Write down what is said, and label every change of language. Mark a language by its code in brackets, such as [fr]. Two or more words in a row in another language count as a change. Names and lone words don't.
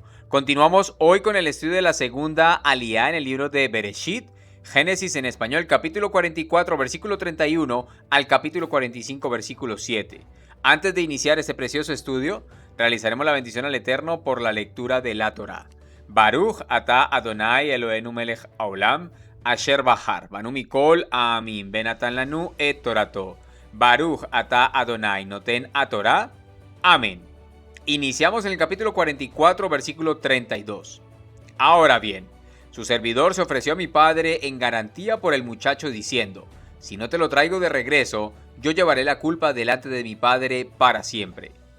[es] Continuamos hoy con el estudio de la segunda aliyá en el libro de Bereshit, Génesis en español, capítulo 44, versículo 31 al capítulo 45, versículo 7. Antes de iniciar este precioso estudio, realizaremos la bendición al Eterno por la lectura de la Torá. [he] ברוך אתה אדוני אלוהינו מלך העולם, אשר בחר, בנו מכל, עמים, ונתן לנו, את תורתו. ברוך אתה אדוני, נותן התורה. Amén. [es] Iniciamos en el capítulo 44, versículo 32. Ahora bien, su servidor se ofreció a mi padre en garantía por el muchacho diciendo: si no te lo traigo de regreso, yo llevaré la culpa delante de mi padre para siempre.